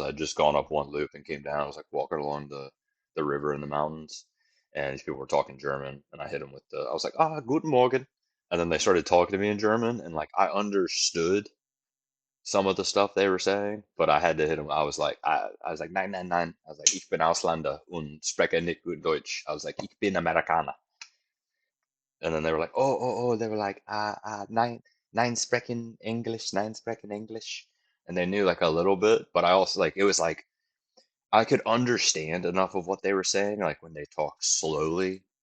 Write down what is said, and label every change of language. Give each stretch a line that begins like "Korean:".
English: I'd just gone up one loop and came down. I was like walking along the river in the mountains, and these people were talking German, and I hit them with I was like, ah,
German: guten Morgen,
English: and then they started talking to me in German, and like I understood some of the stuff they were saying, but I had to hit them. I was like 999. I was like,
German: ich bin Ausländer und spreche nicht gut Deutsch.
English: I was like,
German: ich bin Amerikaner.
English: And then they were like, oh, they were like,
German: nine sprechen English, nine sprechen English.
English: And they knew like a little bit, but I also like, it was like, I could understand enough of what they were saying, like when they talk slowly.